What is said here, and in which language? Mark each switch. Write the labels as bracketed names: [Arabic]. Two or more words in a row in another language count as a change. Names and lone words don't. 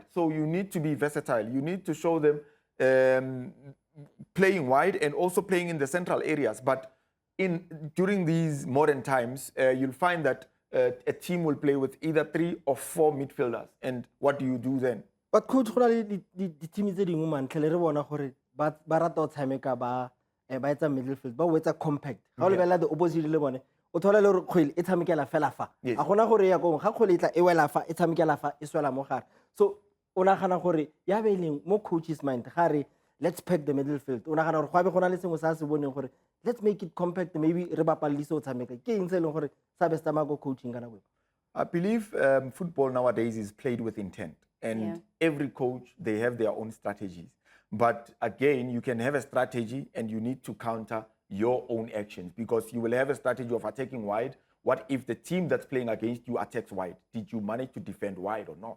[English] So you need to be versatile. You need to show them playing wide and also playing in the central areas. But during these modern times, you'll find that a team will play with either 3 or 4 midfielders. And what do you do then? But coach, the team is the woman. [Tswana] Ba rata go tshameka ba etsa midfield ba wetsa compact ga o lebella [English] the opposite [Tswana] le bone o thola le re kgwele e tshamekela fela fa a gona gore ya go ga kgwele e tla e wela fa e tshamekela fa e swela mo gare so o nagana gore ya beleng mo [English] coach's mind [Tswana] ga re [English] let's pack the midfield [Tswana] o nagana gore go be gona le sengwe sa se boneng gore [English] let's make it compact [Tswana] maybe re bapalise o tshameka ke eng se leng gore sa be sta go coaching kana go. [English] I believe football nowadays is played with intent, and every coach, they have their own strategies. But again, you can have a strategy and you need to counter your own actions, because you will have a strategy of attacking wide. What if the team that's playing against you attacks wide? Did you manage to defend wide or not?